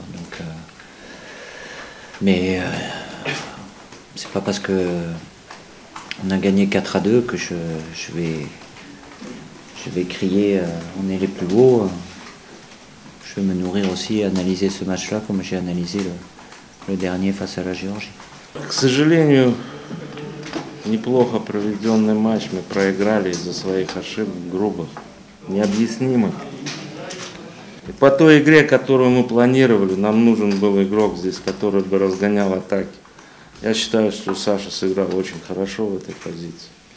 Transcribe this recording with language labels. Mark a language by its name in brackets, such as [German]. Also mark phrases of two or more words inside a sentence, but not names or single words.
[French] Donc, mais c'est pas parce que on a gagné 4-2 que je vais crier on est les plus beaux. Je vais me nourrir aussi et analyser ce match-là comme j'ai analysé le dernier face à la Géorgie. [Russian] К сожалению, неплохо проведенный матч мы проиграли из-за своих ошибок, грубых, необъяснимых. И по той игре, которую мы планировали, нам нужен был игрок здесь, который бы разгонял атаки. Я считаю, что Саша сыграл очень хорошо в этой позиции.